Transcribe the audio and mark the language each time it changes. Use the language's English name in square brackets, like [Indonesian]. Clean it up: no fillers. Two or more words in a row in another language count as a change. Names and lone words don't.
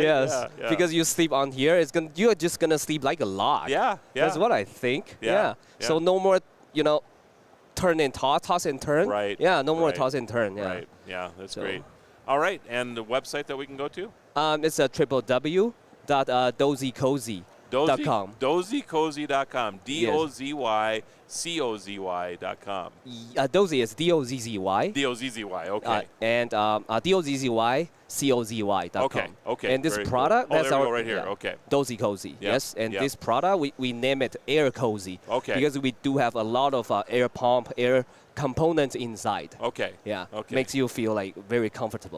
[English] Yes. Yeah. Because you sleep on here, you're just gonna sleep like a log. Yeah. That's what I think. Yeah. So no more, turn and toss and turn. Right. Yeah. No more Right. toss and turn. Yeah. Right. Yeah. That's great. All right. And the website that we can go to? It's www.dozycozy.com. Dozycozy.com. DOZYCOZY.com. Dozy is D-O-Z-Z-Y. D-O-Z-Z-Y. Okay. And DOZZYCOZY.com. Okay. And this Very product, cool. that's there we our go right here. Okay. Dozy Cozy. Yep. Yes. And Yep. this product, we name it Air Cozy. Okay. Because we do have a lot of air pump, air components inside. Okay. Yeah. Okay. Makes you feel like very comfortable.